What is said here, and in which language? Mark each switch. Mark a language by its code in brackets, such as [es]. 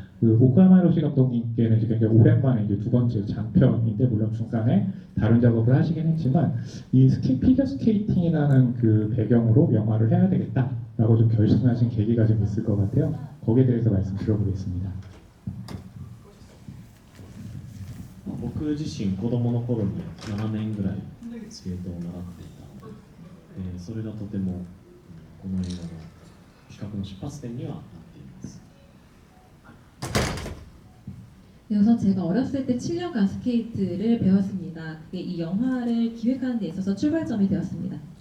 [ko] 그 오카야마 히로시 감독님께는 이제 굉장히 오랜만에 이제 두 번째 장편인데 물론 중간에 다른 작업을 하시긴 했지만 이 피겨 스케이팅이라는 그 배경으로 영화를 해야 되겠다라고 좀 결심하신 계기가 좀 있을 것 같아요. 거기에 대해서 말씀 들어보겠습니다. [ja] 僕自身子供の頃に7年ぐらいスケートを習っていたので、それがとてもこの映画の企画の出発点にはなっています。 [ko] 그래서 제가 어렸을 때 7년간 스케이트를 배웠습니다. 그게 이 영화를 기획하는 데 있어서 출발점이 되었습니다.